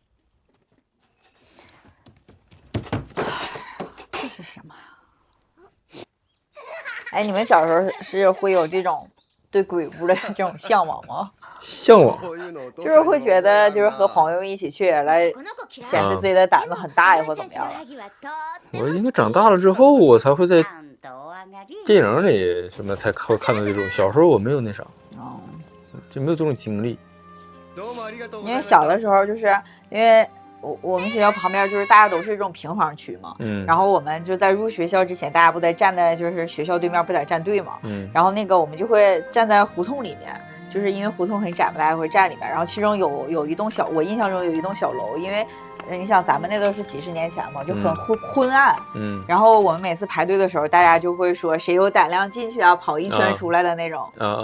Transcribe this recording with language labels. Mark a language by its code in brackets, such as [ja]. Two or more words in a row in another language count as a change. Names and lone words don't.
[zh] 这是什么呀？哎，你们小时候是会有这种对鬼屋的这种向往吗？向往。就是会觉得就是和朋友一起去来 [ja] この子嫌い [zh] 显示自己的胆子很大呀，或怎么样的。我应该长大了之后，我才会在 [ja] ちゃんとお上がり [zh] 电影里什么才会看到这种。小时候我没有那啥，嗯，就没有这种经历。因为小的时候就是因为我们学校旁边就是大家都是这种平房区嘛，然后我们就在入学校之前，大家不得站在就是学校对面不得站队嘛，然后那个我们就会站在胡同里面，就是因为胡同很窄嘛，大家会站里面，然后其中有一栋小，我印象中有一栋小楼，因为你想咱们那都是几十年前嘛，就很昏暗，然后我们每次排队的时候，大家就会说谁有胆量进去啊，跑一圈出来的那种。